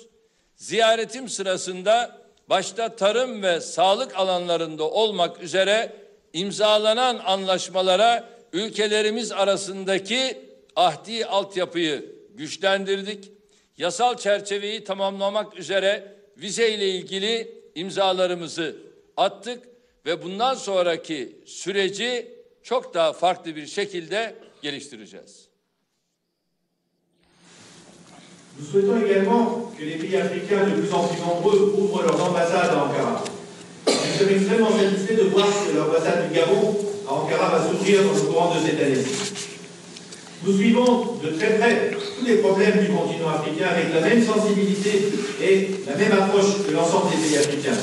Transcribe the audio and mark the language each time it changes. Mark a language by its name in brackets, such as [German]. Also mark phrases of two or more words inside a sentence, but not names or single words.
[Turkish] Ziyaretim sırasında başta tarım ve sağlık alanlarında olmak üzere imzalanan anlaşmalara ülkelerimiz arasındaki ahdi altyapıyı güçlendirdik. Yasal çerçeveyi tamamlamak üzere vize ile ilgili imzalarımızı attık ve bundan sonraki süreci çok daha farklı bir şekilde geliştireceğiz. [French] Nous souhaitons également que les pays africains de plus en plus nombreux ouvrent leurs ambassades à Ankara. Nous sommes extrêmement satisfaits de voir que l'ambassade du Gabon à Ankara va s'ouvrir dans le courant de cette année. Nous suivons de très près tous les problèmes du continent africain avec la même sensibilité et la même approche que l'ensemble des pays africains.